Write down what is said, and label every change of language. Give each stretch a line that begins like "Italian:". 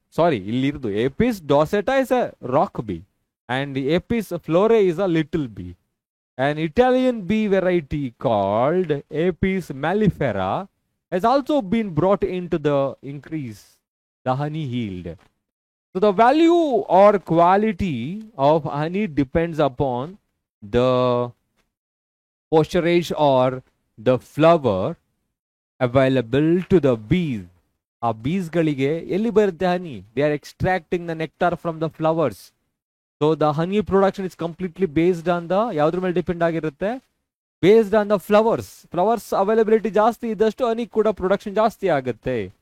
Kannada: ಸಾರಿ, ಇಲ್ಲಿರೋದು
English: Apis dorsata is a rock bee and Apis flore is a little bee. An Italian bee variety called Apis mellifera has also been brought into the increase the honey yield. So the value or quality of honey depends upon the posturage or the flower available to the bees.
Kannada: A bees galige elli barutte honey?
English: They are extracting the nectar from the flowers. So the honey production is completely based on the
Kannada: ಯಾವುದ್ರ ಮೇಲೆ depend ಆಗಿರುತ್ತೆ?
English: based on the flowers availability
Kannada: ಜಾಸ್ತಿ ಇದ್ದಷ್ಟು ಹನಿ ಕೂಡ production ಜಾಸ್ತಿ ಆಗುತ್ತೆ.